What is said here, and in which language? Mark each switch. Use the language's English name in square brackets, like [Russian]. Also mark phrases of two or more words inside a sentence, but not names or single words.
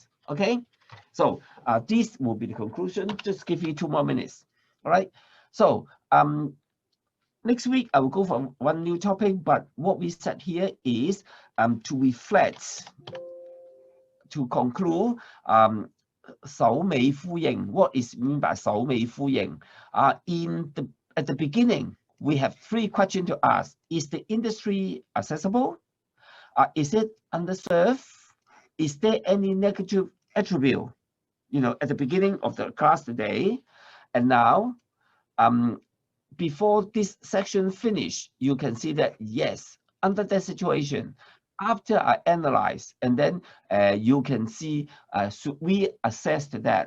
[English] Okay, so this will be the conclusion. Just give you 2 more minutes. All right. So next week I will go for one new topic, but what we said here is to reflect, to conclude. [Chinese] 首尾呼應. [English] What is meant by [Chinese] 首尾呼應? [English] At the beginning, we have 3 questions to ask. Is the industry accessible? Is it underserved? Is there any negative attribute? You know, at the beginning of the class today, and now, before this section finish, you can see that yes, under that situation, after I analyze, and then you can see, should we assess that?